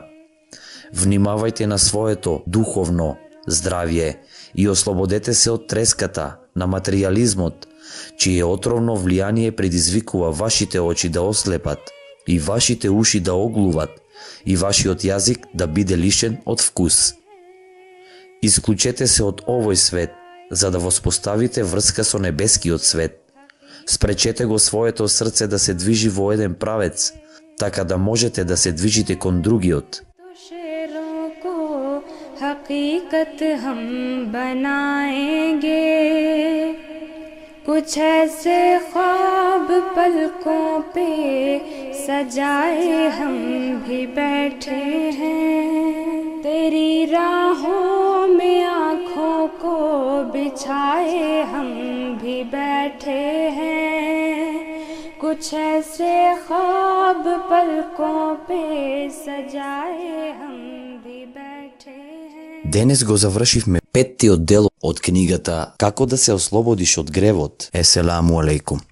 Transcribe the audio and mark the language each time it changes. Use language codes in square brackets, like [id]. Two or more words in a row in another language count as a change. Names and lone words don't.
[mk] Внимавајте на своето духовно здравје и ослободете се од треската на материјализмот, чие отровно влијание предизвикува вашите очи да ослепат и вашите уши да оглуват и вашиот јазик да биде лишен од вкус. Исклучете се од овој свет, за да воспоставите врска со небескиот свет. Спречете го своето срце да се движи во еден правец, така да можете да се движите кон другиот. [hi] हकीकत हम बनाएंगे, कुछ ऐसे ख्वाब पलकों पे सजाए हम भी बैठे हैं। तेरी राहों में आँखों को बिछाए हम भी बैठे हैं, कुछ ऐसे ख्वाब पलकों पे सजाए हम भी बैठे हैं। [mk] Денес го завршивме 5-тиот дел од книгата Како да се ослободиш од гревот. [ar] السلام عليكم.